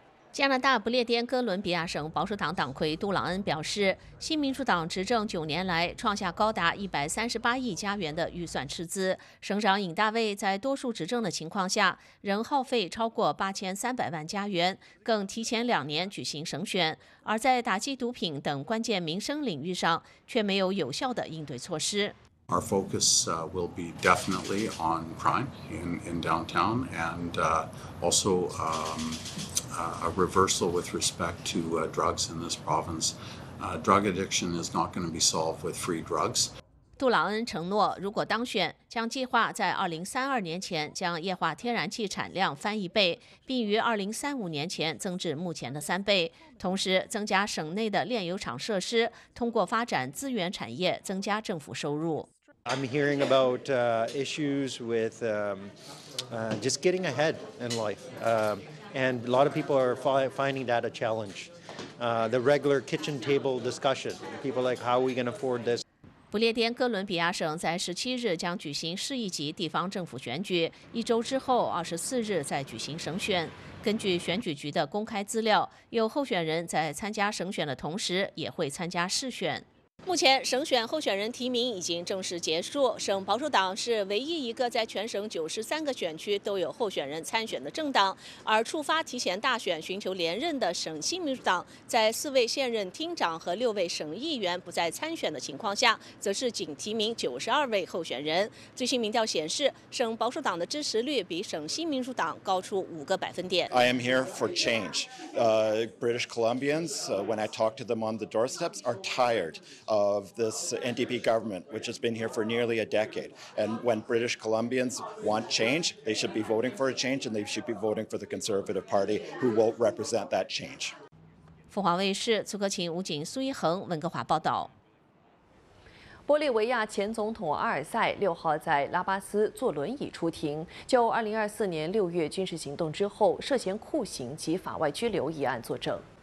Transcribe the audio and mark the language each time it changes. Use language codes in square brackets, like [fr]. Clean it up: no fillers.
[zh] 加拿大不列颠哥伦比亚省保守党党魁杜朗恩表示，新民主党执政9年来创下高达138亿加元的预算赤字。省长尹大卫在多数执政的情况下，仍耗费超过8300万加元，更提前2年举行省选，而在打击毒品等关键民生领域上，却没有有效的应对措施。 [en] Our focus will be definitely on crime in downtown and also a reversal with respect to drugs in this province. Drug addiction is not going to be solved with free drugs. [zh] 杜朗恩承诺，如果当选，将计划在2032年前将液化天然气产量翻一倍，并于2035年前增至目前的3倍，同时增加省内的炼油厂设施，通过发展资源产业增加政府收入。 [en] I'm hearing about issues with just getting ahead in life. And a lot of people are finding that a challenge. The regular kitchen table discussion. People like, how are we going to afford this? [zh] 不列颠哥伦比亚省在17日将举行市一级地方政府选举，一周之后24日再举行省选。根据选举局的公开资料，有候选人在参加省选的同时也会参加市选。目前省选候选人提名已经正式结束，省保守党是唯一一个在全省93个选区都有候选人参选的政党，而触发提前大选寻求连任的省新民主党，在4位现任厅长和6位省议员不再参选的情况下，则是仅提名92位候选人。最新民调显示，省保守党的支持率比省新民主党高出5个百分点。 [en] I am here for change. British Columbians, when I talk to them on the doorsteps, are tired. of this NDP government, which has been here for nearly a decade. And when British Columbians want change, they should be voting for a change, and they should be voting for the Conservative Party, who will represent that change. [zh] 凤凰卫视崔克勤、吴景、苏一恒，温哥华报道。玻利维亚前总统阿尔塞六号在拉巴斯坐轮椅出庭，就2024年6月军事行动之后涉嫌酷刑及法外拘留一案作证。